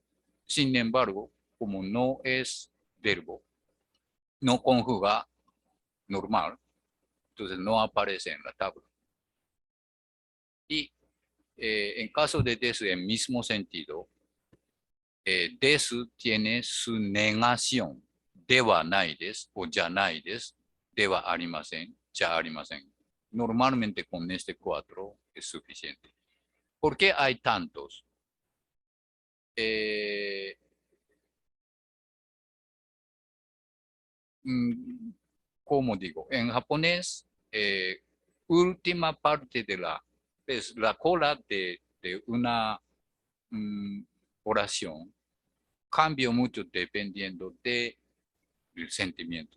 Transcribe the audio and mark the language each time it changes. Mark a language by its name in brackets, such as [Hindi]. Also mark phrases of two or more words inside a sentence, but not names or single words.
[Spanish] Sin embargo, como no es verbo, no conjuga normal, entonces no aparece en la tabla. Y en caso de desu en mismo sentido, desu tiene su negación. [Japanese] ではないです o じゃないです、ではありません、じゃありません. [Spanish] Normalmente con este 4 es suficiente. ¿Por qué hay tantos? ¿Cómo digo? En japonés, última parte de es la cola de una oración cambia mucho dependiendo del sentimiento.